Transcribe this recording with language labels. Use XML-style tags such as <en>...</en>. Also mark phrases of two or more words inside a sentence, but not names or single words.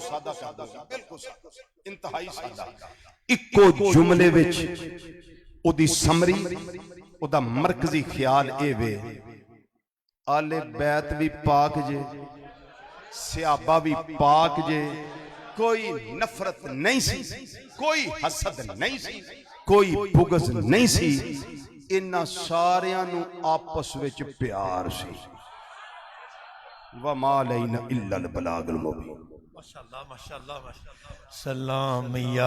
<pa>سادہ سادہ بالکل انتہائی سادہ، ایک کو جملے وچ او دی سمری او دا مرکزی خیال اے وے، آل بیت بھی پاک جے، صحابہ بھی پاک جے، کوئی نفرت نہیں سی، کوئی حسد نہیں سی، کوئی بغض نہیں سی، انہاں ساریاں نو آپس وچ پیار سی،</pa> <ar>وَمَا عَلَيْنَا إِلَّا الْبَلَاغُ الْمُبِينُ۔ ماشاءاللہ ماشاءاللہ ماشاءاللہ سلام یا</ar>